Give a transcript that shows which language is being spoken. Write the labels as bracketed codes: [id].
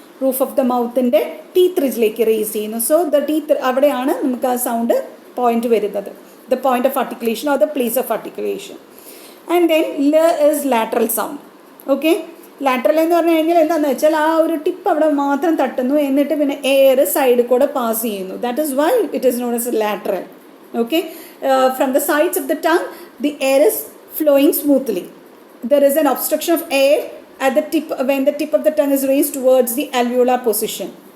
[ml] Roof of the മൗത്തിൻ്റെ teeth റിജിലേക്ക് raise ചെയ്യുന്നു. So the teeth അവിടെയാണ് നമുക്ക് ആ സൗണ്ട് പോയിന്റ് വരുന്നത്, [en] the point of articulation [ml] or the place of articulation. [en] And then L is lateral sound. [ml] Okay, lateral എന്ന് പറഞ്ഞു കഴിഞ്ഞാൽ എന്താണെന്ന് വെച്ചാൽ ആ ഒരു ടിപ്പ് അവിടെ മാത്രം തട്ടുന്നു, എന്നിട്ട് പിന്നെ എയർ സൈഡിൽ കൂടെ പാസ് ചെയ്യുന്നു. [en] That is why it is known as lateral. Okay, from the sides of the tongue the air is flowing smoothly. There is an obstruction of air at the tip when the tip of the tongue is raised towards the alveolar position.